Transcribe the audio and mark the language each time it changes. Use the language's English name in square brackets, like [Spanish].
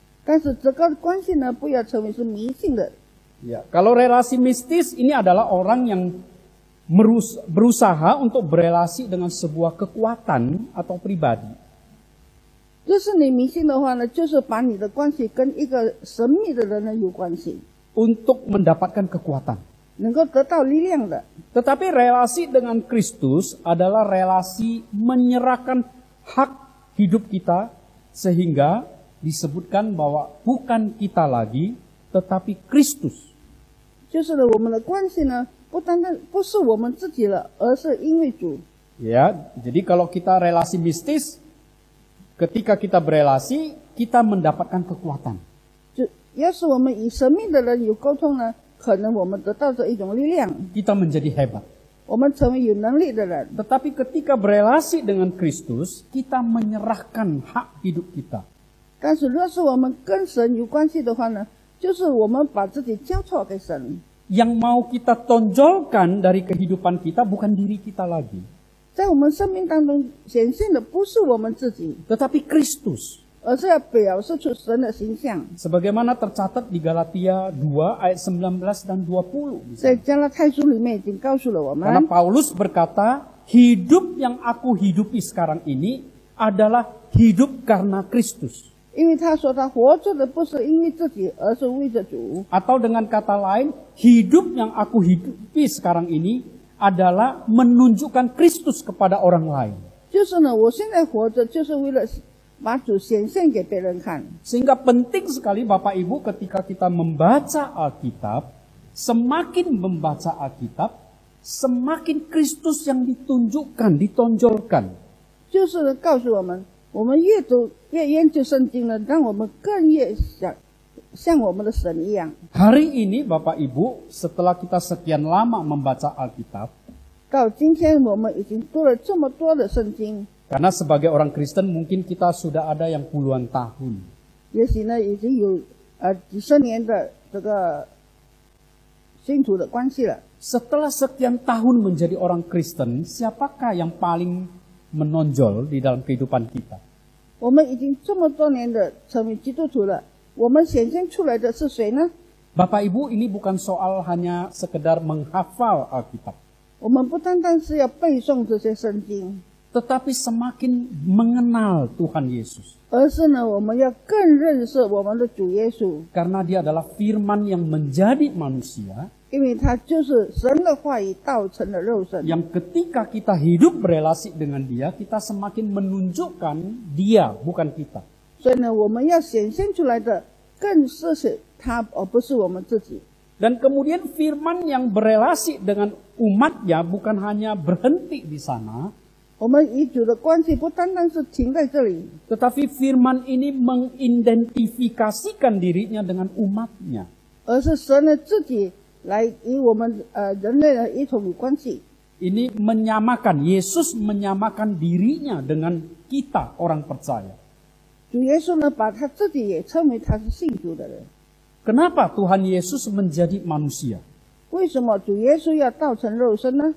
[Chinese] 但是这个关系呢，不要成为是迷信的。 [Indonesian] Ya, kalau relasi mistis ini adalah orang yang berusaha untuk berelasi dengan sebuah kekuatan atau pribadi. [Chinese] 就是你迷信的话呢，就是把你的关系跟一个神秘的人呢有关系， [Indonesian] Untuk mendapatkan kekuatan. [Chinese] 能够得到力量的。 [Indonesian] Tetapi relasi dengan Kristus adalah relasi menyerahkan hak hidup kita sehingga disebutkan bahwa bukan kita lagi tetapi Kristus. [Chinese] 就是呢，我们的关系呢，不是我们自己了，而是因为主。 [Indonesian] Ya, jadi kalau kita relasi mistis, ketika kita berelasi, kita mendapatkan kekuatan. [Chinese] 要是我们与神秘的人有沟通呢，可能我们得到这一种力量， [Indonesian] Kita menjadi hebat. [Chinese] 我们成为有能力的人。 [Indonesian] Tetapi ketika berelasi dengan Kristus, kita menyerahkan hak hidup kita. [Chinese] 但是若是我们跟神有关系的话呢，就是我们把自己交托给神。 [Indonesian] Yang mau kita tonjolkan dari kehidupan kita bukan diri kita lagi, [Chinese] 在我们生命当中显现的不是我们自己， [Indonesian] tetapi Kristus. [Chinese] 而是要表示出神的形象。 [Indonesian] Sebagaimana tercatat di Galatia 2 ayat 19 dan 20. [Chinese] 在加拉太书里面已经告诉了我 [Indonesian] Karena [Chinese] 们， [Indonesian] Paulus berkata, hidup yang aku hidupi sekarang ini adalah hidup karena Kristus. [Chinese] 因为他说他活着的不是因为自己，而是为着主。 [Indonesian] Atau dengan kata lain, hidup yang aku hidupi sekarang ini adalah menunjukkan Kristus kepada orang lain. [Chinese] 就是呢，我现在活着就是为了把主显现给别人看。 [Indonesian] Sehingga penting sekali Bapak Ibu ketika kita membaca Alkitab, semakin membaca Alkitab, semakin Kristus yang ditunjukkan, ditonjolkan. [Chinese] 就是告诉我们，我们越读越研究圣经呢，让我们更越像我们的神一样。 [Indonesian] Hari ini Bapak Ibu, setelah kita sekian lama membaca Alkitab, [Chinese] 到今天我们已经读了这么多的圣经， [Indonesian] karena sebagai orang Kristen mungkin kita sudah ada yang puluhan tahun. [Chinese] 也许呢已经有几十年的这个信徒的关系了。 [Indonesian] Setelah sekian tahun menjadi orang Kristen, siapakah yang paling menonjol di dalam kehidupan kita? [Chinese] 我们已经这么多年的成为基督徒了，我们显现出来的是谁呢？ [Indonesian] Bapak Ibu, ini bukan soal hanya sekedar menghafal Alkitab, [Chinese] 我们不单单是要背诵这些圣经， [Indonesian] tetapi semakin mengenal Tuhan Yesus. [Chinese] 而是呢我们要更认识我们的主耶稣， [Indonesian] Karena dia adalah firman yang menjadi manusia, [Chinese] 因为他就是神的话语道成了肉身。 [Indonesian] yang ketika kita hidup berelasi dengan dia, kita semakin menunjukkan dia, bukan kita. [Chinese] 所以呢，我们要显现出来的更是他，而不是我们自己。 [Indonesian] Dan kemudian firman yang berelasi dengan umatnya bukan hanya berhenti di sana, [Chinese] 我们与主的关系不单单是停在这里， [Indonesian] tetapi firman ini mengidentifikasikan dirinya dengan umatnya. [Chinese] 而是神呢自己来与我们人类呢一同有关系。 [Indonesian] Ini menyamakan, Yesus menyamakan dirinya dengan kita orang percaya. [Chinese] 主耶稣呢把他自己也称为他是信主的人。 [Indonesian] Kenapa Tuhan Yesus menjadi manusia? [Chinese] 为什么主耶稣要道成肉身呢？